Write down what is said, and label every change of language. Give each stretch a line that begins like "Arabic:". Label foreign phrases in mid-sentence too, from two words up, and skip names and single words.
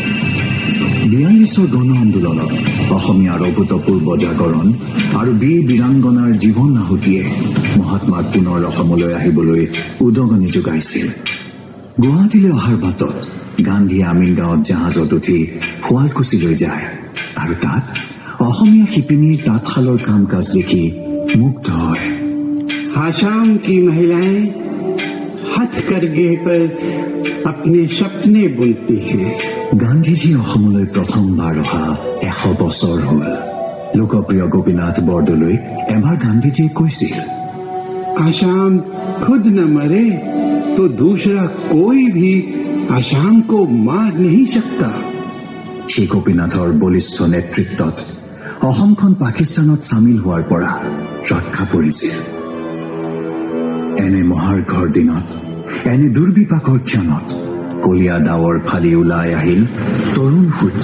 Assamese: 42 গণ আন্দোলনত অসমীয়াৰ অভূতপূৰ্ব জাগৰণ আৰু বীৰ বীৰাংগনাৰ জীৱন আহুতিয়ে মহাত্মাক পুনৰ অসমলৈ আহিবলৈ উদগনি যোগাইছিল। গুৱাহাটীলৈ অহাৰ বাটত গান্ধীয়ে আমিনগাঁৱত জাহাজত উঠি শুৱালকুছিলৈ যায় আৰু তাত অসমীয়া শিপিনীৰ তাঁতশালৰ কাম কাজ দেখি মুগ্ধ হয়।
Hindi: आसाम की महिलाएं हथकरघे पर अपने सपने बुनती हैं।
Assamese: গান্ধীজী অসমলৈ প্ৰথমবাৰ অহা 100 বছৰ হ'ল। লোকপ্ৰিয় গোপীনাথ বৰদলৈক এবাৰ গান্ধীজীয়ে কৈছিল,
Hindi: आसाम खुद न मरे तो दूसरा कोई भी आसाम को मार नहीं सकता।
Assamese: সেই গোপীনাথৰ বলিষ্ঠ নেতৃত্বত অসমখন পাকিস্তানত চামিল হোৱাৰ পৰা ৰক্ষা পৰিছিল। এনে মহাৰ্ঘৰ দিনত, এনে দুৰ্বিপাকৰ ক্ষণত কলীয়া ডাৱৰ ফালি ওলাই আহিল তৰুণ সূৰ্য।